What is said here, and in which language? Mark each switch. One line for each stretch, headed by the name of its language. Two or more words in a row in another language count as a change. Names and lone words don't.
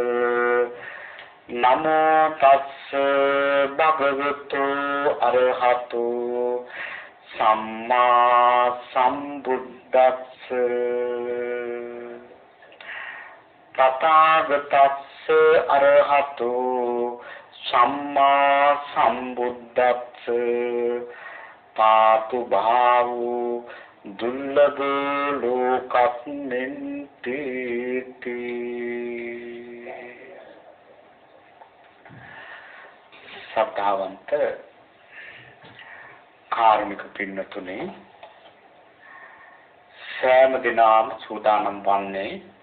Pali: නමෝ තස්ස භගවතු අරහතු සම්මා සම්බුද්දස්ස. තථාගතස්ස අරහතු සම්මා සම්බුද්දස්ස. පාතු භාවු දුර්ලභ ලෝකස්මින් තීති.
Sinhala: සද්ධාවන්ත කාර්මික පින්නතුනේ සෑම දිනම සූදානම් වන්නේ